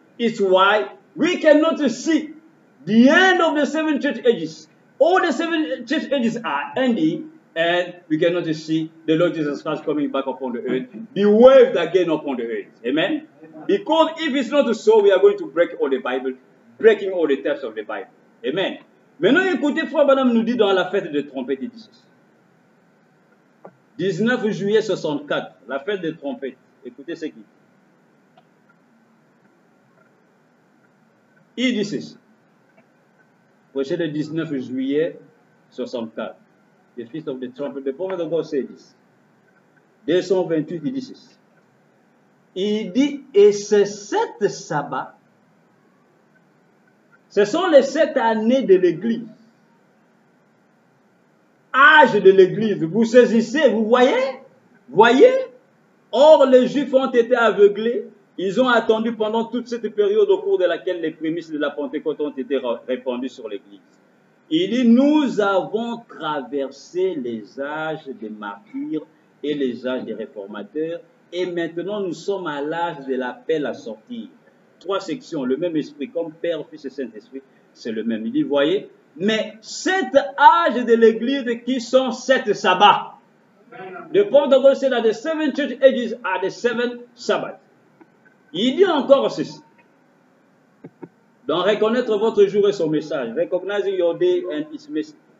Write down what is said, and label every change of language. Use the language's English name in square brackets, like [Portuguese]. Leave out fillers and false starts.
[English] It's why we cannot see the end of the 7 church ages. All the 7 church ages are ending, and we cannot see the Lord Jesus Christ coming back upon the earth, be waved again upon the earth. Amen? Because if it's not so, we are going to break all the Bible, breaking all the texts of the Bible. Amen. [French] Maintenant, écoutez, Frère Branham nous dit dans la fête de trompette, il dit ceci. 19 juillet 64, la fête des trompettes. Écoutez ce qu'il dit. Il dit ceci. Prêché le 19 juillet 64. [English] The Feast of the Trumpet. The prophet of God said this. [French] 228, il dit ceci. Il dit, et ces 7 sabbats, ce sont les 7 années de l'Église. Âge de l'Église. Vous saisissez, vous voyez? Voyez? Or, les Juifs ont été aveuglés. Ils ont attendu pendant toute cette période au cours de laquelle les prémices de la Pentecôte ont été répandues sur l'Église. Il dit, nous avons traversé les âges des martyrs et les âges des réformateurs, et maintenant nous sommes à l'âge de l'appel à sortir. 3 sections, le même esprit, comme Père, Fils et Saint-Esprit, c'est le même. Il dit, voyez, mais 7 âges de l'Église qui sont 7 sabbats. [English] The prophet of God said that the 7 church ages are the 7 Sabbaths. [French] Il dit encore ceci. Dans reconnaître votre jour et son message. [English] Recognizing your day and its message.